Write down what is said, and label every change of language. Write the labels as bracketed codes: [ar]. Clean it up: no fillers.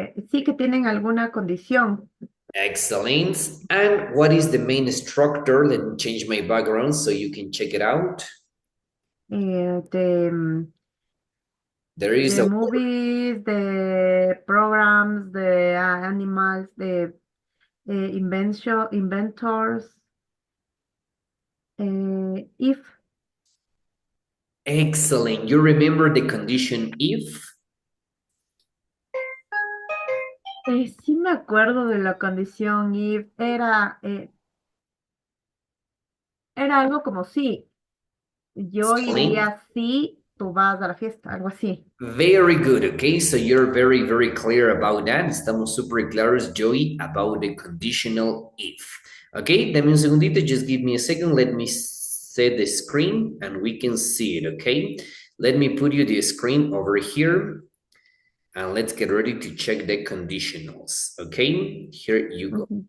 [es] Sí que tienen alguna condición. [en] Excellent. And what is the main structure? Let me change my background so you can check it out. There is The a movies, the programs, the animals, the inventors. If. Excellent. You remember the condition if? [es] Sí me acuerdo de la condición if. Era algo como sí. Yo iría si tú vas a la fiesta, algo así. [en] Very good, okay? So you're very, very clear about that. Estamos super claros, Joey, about the conditional if. Okay, dame un segundito, just give me a second. Let me set the screen and we can see it, okay? Let me put you the screen over here and let's get ready to check the conditionals, okay? Here you go.